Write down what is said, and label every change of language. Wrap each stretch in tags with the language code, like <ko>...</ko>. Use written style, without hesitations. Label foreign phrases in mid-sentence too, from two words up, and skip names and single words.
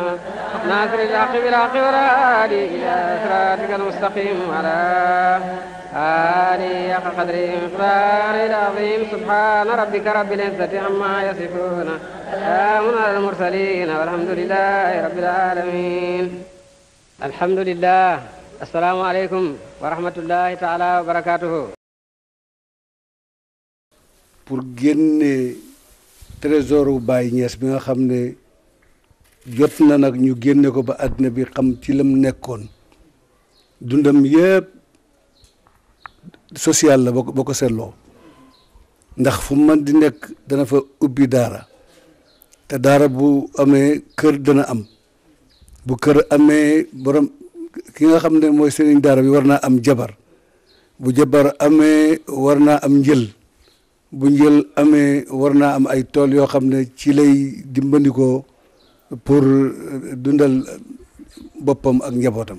<ar>ناصر الحق بالحق والهادي إلى صراطك المستقيم وعلى آله حق قدره ومقداره العظيم سبحان ربك رب العزة عما يصفون سلام على المرسلين والحمد لله رب العالمين. الحمد لله. السلام عليكم ورحمة الله تعالى وبركاته.</ar> <wo>pour génne trésor u Baye Niass bi nga xam ne jot na nag ñu génne ko ba àddina bi xam ci lam nekkoon dundam yëpp social la ba ko seetloo ndax fu man di nekk dana fa ubbi daara te daara bu amee kër dana am bu kër amee borom ki nga xam ne mooy sëriñ daara bi war naa am jabar bu jabar amee war naa am njël bu njël amee war naa am ay tool yoo xam ne ci lay dimbandikoo pour dundal boppam ak njabootam.</wo>